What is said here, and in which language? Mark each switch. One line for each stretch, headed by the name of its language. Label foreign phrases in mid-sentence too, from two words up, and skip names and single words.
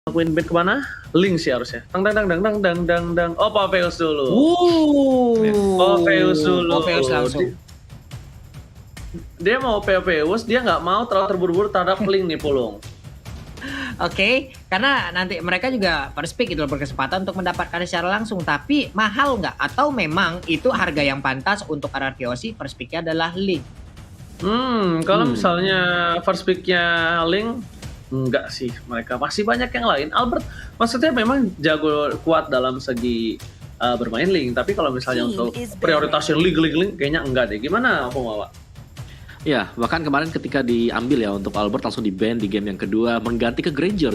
Indonesian: ngelakuin band kemana? Link sih harusnya. Dang dang dang dang dang dang dang dang. Oh, Popeyes dulu. Popeyes dulu. Popeyes langsung. Dia mau Popeyes, dia nggak mau terlalu terburu-buru terhadap Link nih, Pulung. Oke, karena nanti mereka juga
English: first pick
Indonesian: itu berkesempatan untuk mendapatkan secara langsung. Tapi mahal nggak? Atau memang itu harga yang pantas untuk RRQ
English: first picknya
Indonesian: adalah Link? Kalau misalnya
English: first pick-nya
Indonesian: Link, enggak sih. Mereka masih banyak yang lain. Albert, maksudnya memang jago kuat dalam segi bermain Link. Tapi kalau misalnya untuk prioritasnya Link, kayaknya enggak deh. Gimana, Bung Wawa? Ya, bahkan kemarin ketika diambil ya untuk Albert langsung di-ban di game yang kedua mengganti ke Granger.